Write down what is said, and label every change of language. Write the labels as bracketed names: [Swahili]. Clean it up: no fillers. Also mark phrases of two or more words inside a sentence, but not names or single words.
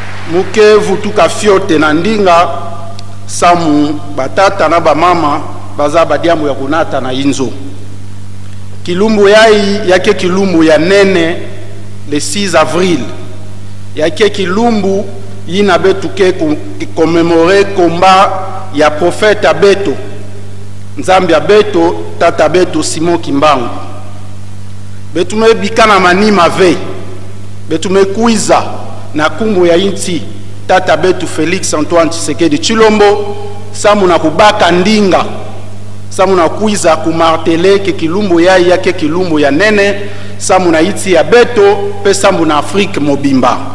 [Kituba (Democratic Republic of Congo)] muke vutuka fiote na ndinga samu batata na bamama baza badiamu ya kunata na inzo kilumbu yai yake kilumbu ya nene le 6 avril yake kilumbu yina betuke commémorer combat ya prophète Abeto Nzambi Abeto tata Abeto Simon Kimbangu betume bikana manima ve betume kuiza na kumbu ya inti tata Abeto Félix Antoine Tshisekedi Tshilombo samu na kubaka ndinga samu na kuiza kumartele ke kilumbu yake kilumbu ya nene samu na iti ya Beto pe samu na Afrique mobimba